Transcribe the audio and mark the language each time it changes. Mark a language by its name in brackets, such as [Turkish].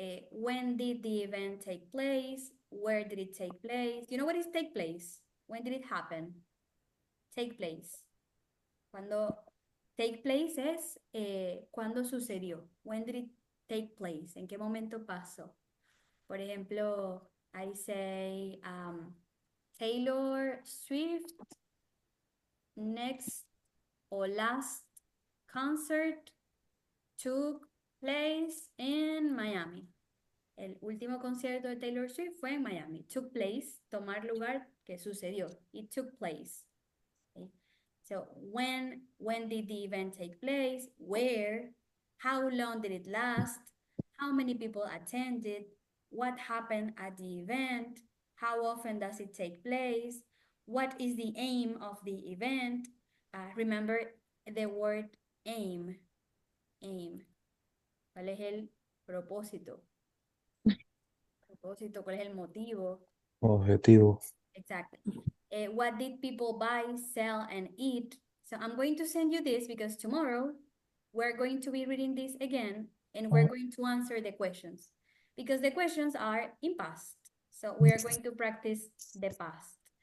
[English] When did the event take place? Where did it take place? You know what is take place? When did it happen? Take place. [Spanish] Cuando take place es cuando sucedió. [English] When did it take place? [Spanish] ¿En qué momento pasó? Por ejemplo, [English] I say Taylor Swift next or last concert took place in Miami. [Spanish] El último concierto de Taylor Swift fue en Miami. Took place, tomar lugar, que sucedió. [English] It took place. Okay. So when did the event take place? Where? How long did it last? How many people attended? What happened at the event? How often does it take place? What is the aim of the event? Remember the word aim. Aim. [Spanish] ¿Cuál es el propósito? Propósito, ¿cuál es el motivo? Objetivo. [English] Exactly. What did people buy, sell, and eat? So I'm going to send you this because tomorrow we're going to be reading this again and we're going to answer the questions because the questions are in past. So we are going to practice the past.